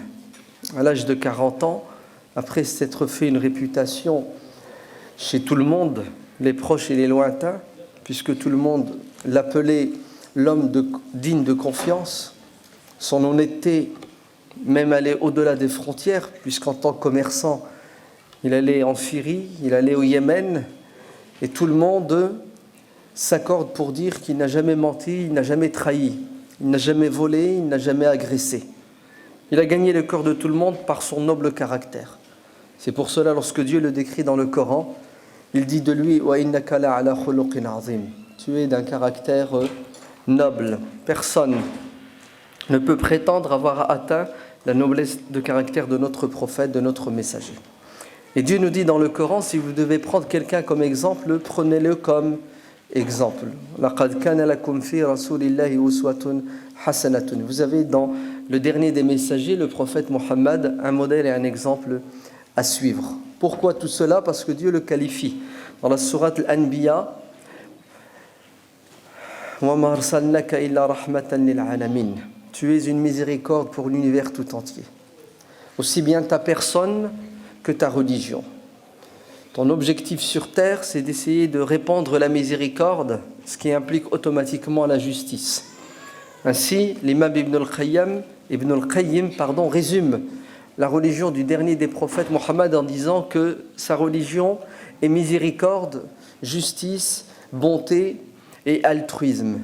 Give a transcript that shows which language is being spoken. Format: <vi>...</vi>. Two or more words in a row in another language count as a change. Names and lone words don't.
<fr>À l'âge de 40 ans, après s'être fait une réputation chez tout le monde, les proches et les lointains, puisque tout le monde l'appelait l'homme digne de confiance, son honnêteté même allait au-delà des frontières, puisqu'en tant que commerçant, il allait en Syrie, il allait au Yémen, et tout le monde s'accorde pour dire qu'il n'a jamais menti, il n'a jamais trahi, il n'a jamais volé, il n'a jamais agressé. Il a gagné le cœur de tout le monde par son noble caractère. C'est pour cela, lorsque Dieu le décrit dans le Coran, il dit de lui «</fr> <ar>وإنك لعلى خلق عظيم</ar> <fr>» tu es d'un caractère noble. Personne ne peut prétendre avoir atteint la noblesse de caractère de notre prophète, de notre messager. Et Dieu nous dit dans le Coran, si vous devez prendre quelqu'un comme exemple, prenez-le comme exemple.</fr> <ar>لقد كان لكم في رسول الله أسوة حسنة.</ar> <fr>Vous avez dans le dernier des messagers, le prophète Mohammed, un modèle et un exemple à suivre. Pourquoi tout cela? Parce que Dieu le qualifie. Dans la sourate Al-Anbiya,</fr> <ar>وما أرسلناك إلا رحمة للعالمين.</ar> <fr>Tu es une miséricorde pour l'univers tout entier. Aussi bien ta personne que ta religion. Ton objectif sur terre, c'est d'essayer de répandre la miséricorde, ce qui implique automatiquement la justice. Ainsi, l'imam Ibn al-Qayyim résume la religion du dernier des prophètes, Mohammed, en disant que sa religion est miséricorde, justice, bonté et altruisme.</fr>